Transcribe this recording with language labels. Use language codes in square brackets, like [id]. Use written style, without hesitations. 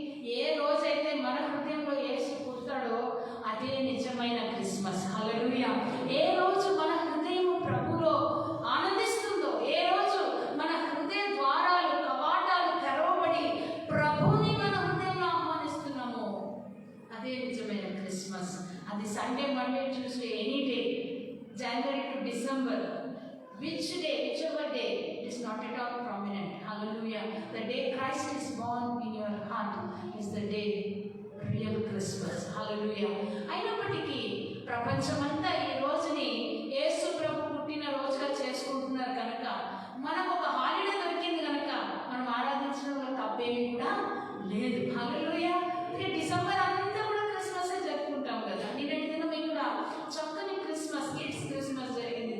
[te] ఏ రోజైతే మన హృదయంలో యేసు పుడతాడో అదే నిజమైన క్రిస్మస్. హల్లెలూయా. ఏ రోజు మన హృదయం ప్రభులో ఆనందిస్తుందో, ఏ రోజు మన హృదయ ద్వారాలు కవాటాలు తెరవబడి ప్రభుని మన హృదయంలో ఆహ్వానిస్తున్నామో అదే నిజమైన క్రిస్మస్. [en] అది Sunday, Monday, Tuesday, any day, January to December, whichever day, it is not at all prominent. Hallelujah. The day Christ is born in your heart is the day real Christmas. Hallelujah. [te] అయినప్పటికీ ప్రపంచమంతా ఈ రోజుని యేసు ప్రభు పుట్టిన రోజుగా చేసుకుంటున్నారు కనుక మనకు ఒక హాలిడే దొరికింది కనుక మనం ఆరాధించడంలో తప్పేమీ కూడా లేదు. హల్లెలూయా. డిసెంబర్ అంతా కూడా క్రిస్మస్ జరుపుకుంటాం కదా. నిన్నటి దినం మీకు కూడా చక్కని క్రిస్మస్, కిడ్స్ క్రిస్మస్ జరిగింది.